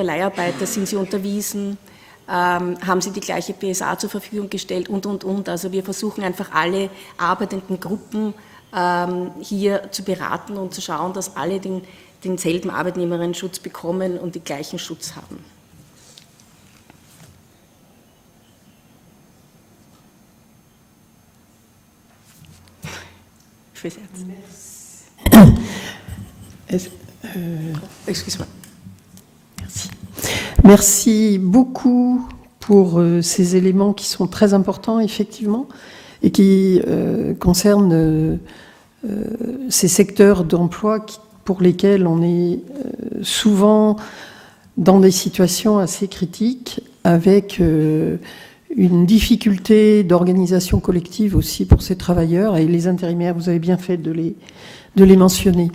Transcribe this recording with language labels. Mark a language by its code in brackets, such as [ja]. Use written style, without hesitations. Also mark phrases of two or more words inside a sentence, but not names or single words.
[de] Leiharbeiter, sind sie unterwiesen? Haben sie die gleiche PSA zur Verfügung gestellt und. Also wir versuchen einfach alle arbeitenden Gruppen hier zu beraten und zu schauen, dass alle denselben Arbeitnehmerinnenschutz bekommen und den gleichen Schutz haben. [fr] Excuse-moi. Merci. Merci beaucoup pour ces éléments qui sont très importants, effectivement, et qui concernent ces secteurs d'emploi pour lesquels on est souvent dans des situations assez critiques, avec une difficulté d'organisation collective aussi pour ces travailleurs, et les intérimaires, vous avez bien fait de les mentionner.